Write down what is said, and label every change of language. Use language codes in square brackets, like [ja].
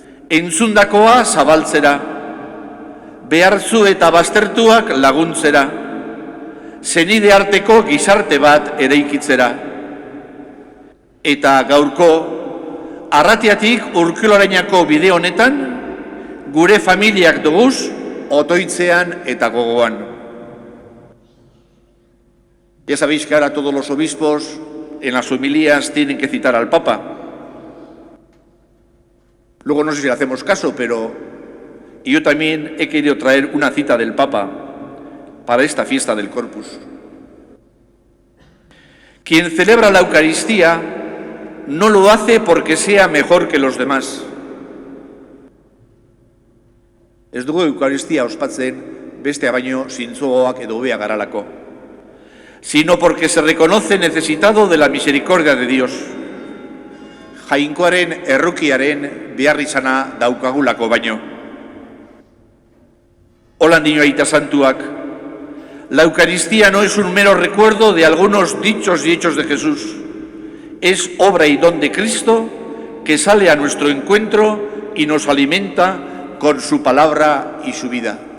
[eu] Entzundakoa zabaltzera, behartzu eta baztertuak laguntzera, zenide arteko gizarte bat eraikitzera. Eta gaurko, Arratiatik Urkiolarainako bide honetan, gure familiak duguz, otoitzean eta gogoan. [es] Ya sabéis que ahora todos los obispos en las homilías tienen que citar al Papa. Luego no sé si le hacemos caso, pero yo también he querido traer una cita del Papa para esta fiesta del Corpus. Quien celebra la Eucaristía no lo hace porque sea mejor que los demás. [eu] Ez dugu Eukaristia ospatzen bestea baino zintzogoak edo hobeak garalako, [es] sino porque se reconoce necesitado de la misericordia de Dios. [eu] Jainkoaren errukiaren behar izana daukagulako baino. [es] Hola niño aita santuak, la Eucaristía no es un mero recuerdo de algunos dichos y hechos de Jesús. Es obra y don de Cristo que sale a nuestro encuentro y nos alimenta con su palabra y su vida.